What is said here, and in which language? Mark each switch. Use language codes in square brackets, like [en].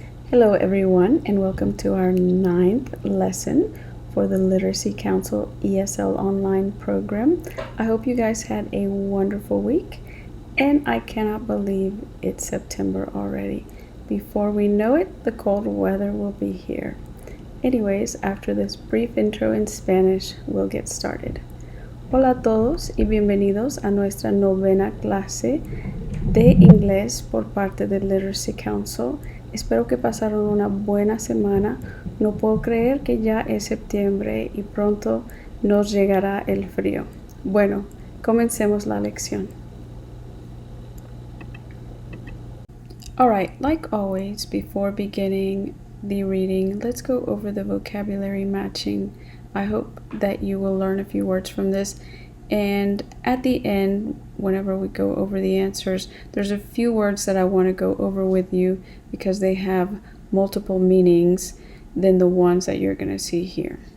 [en] Hello everyone and welcome to our 9th lesson for the Literacy Council ESL Online program. I hope you guys had a wonderful week and I cannot believe it's September already. Before we know it, the cold weather will be here. Anyways, after this brief intro in Spanish, we'll get started. [es] Hola a todos y bienvenidos a nuestra novena clase de inglés por parte del Literacy Council. Espero que pasaron una buena semana. No puedo creer que ya es septiembre y pronto nos llegará el frío. Bueno, comencemos la lección. [en] Alright, like always, before beginning the reading, let's go over the vocabulary matching. I hope that you will learn a few words from this. And at the end, whenever we go over the answers, there's a few words that I want to go over with you because they have multiple meanings than the ones that you're going to see here.